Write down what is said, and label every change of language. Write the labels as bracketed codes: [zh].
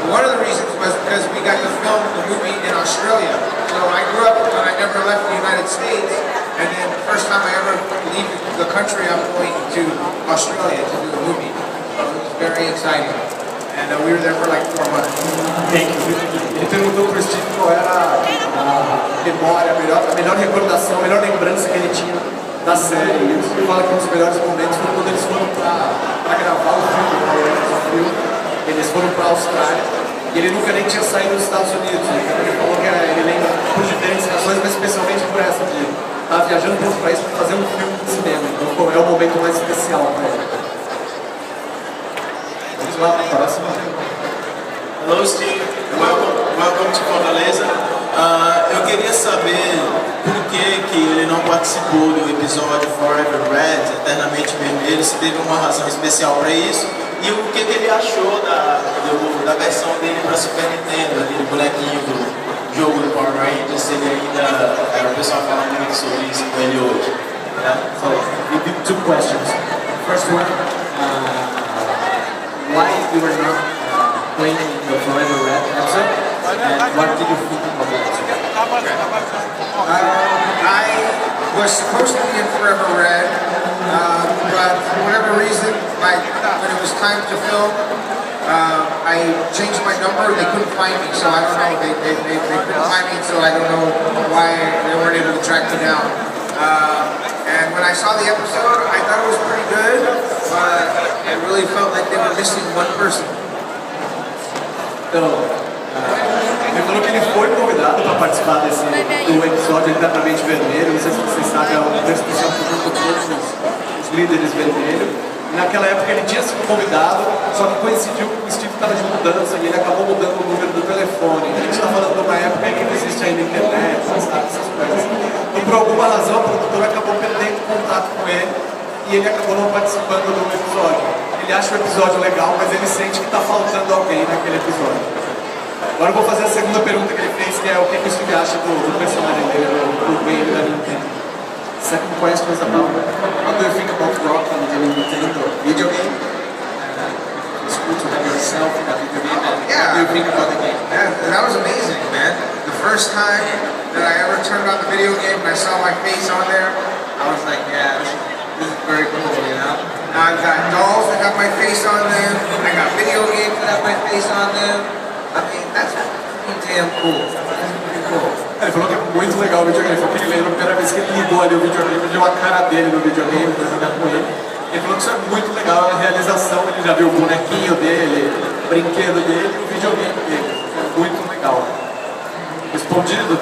[en] One of the reasons was because we got to film the movie in Australia. So I grew up and I never left the United States, and then the first time I ever leave the country, I'm going to Australia to do the movie. So it was very exciting. And we were there for like 4 months. Thank you. [pt] Ele perguntou pro Steve qual era a memória, a melhor recordação, a melhor lembrança que ele tinha da série. E ele fala que um dos melhores momentos foi quando eles foram pra gravar o filme, eles foram pra Austrália, e ele nunca nem tinha saído dos Estados Unidos. Então ele falou que ele lembra por diferentes razões, mas especialmente por essa de estar viajando para outro país para fazer um filme de cinema. Então é o momento mais especial para ele. Vamos lá, próxima. [en] Hello Steve, welcome to Fortaleza. [pt] Eu queria saber por que ele não participou do episódio Forever Red, Eternamente Vermelho, se teve uma razão especial para isso, e o que ele achou da versão dele para Super Nintendo, aquele bonequinho do jogo do Power Rangers, se ele ainda, o pessoal fala muito sobre isso com ele hoje. Né? [en] two questions. First one, why you were not playing in the Forever Red episode, and what did you think of that? I was supposed to be in Forever Red, but for whatever reason, when it was time to film, I changed my number. They couldn't find me, so I don't know. They couldn't find me, so I don't know why they weren't able to track me down. And when I saw the episode, I thought it was pretty good, but it really felt like they were missing one person. [pt] Então, ele falou que ele foi convidado para participar do episódio Eternamente Vermelho. Não sei se vocês sabem, é uma discussão junto com todos os líderes vermelhos. Naquela época ele tinha sido convidado, só que coincidiu que o Steve estava de mudança e ele acabou mudando o número do telefone. A gente está falando de uma época em que não existe ainda internet, sabe, essas coisas. E por alguma razão a produtora acabou perdendo contato com ele e ele acabou não participando do episódio. Ele acha o episódio legal, mas ele sente que está faltando alguém naquele episódio. Agora eu vou fazer a segunda pergunta que ele fez, que é o que o Steve acha do personagem dele, do Wayne da Nintendo. [en] Second question is about what do you think about rock in the Nintendo video game? It's cool to have yourself in a video game. Yeah. What do you think about the game? Yeah, that was amazing, man. The first time that I ever turned on the video game and I saw my face on there, I was like, yeah, this is very cool, you know? Now I've got dolls that have my face on them, I got video games that have my face on them. I mean, that's pretty damn cool. That's pretty cool. [pt] Ele falou que é muito legal o videogame, foi porque ele lembra a primeira vez que ele ligou ali o videogame, viu a cara dele no videogame para jogar com ele. Ele falou que isso é muito legal, a realização, ele já viu o bonequinho dele, o brinquedo dele e o videogame dele. É muito legal. Respondido?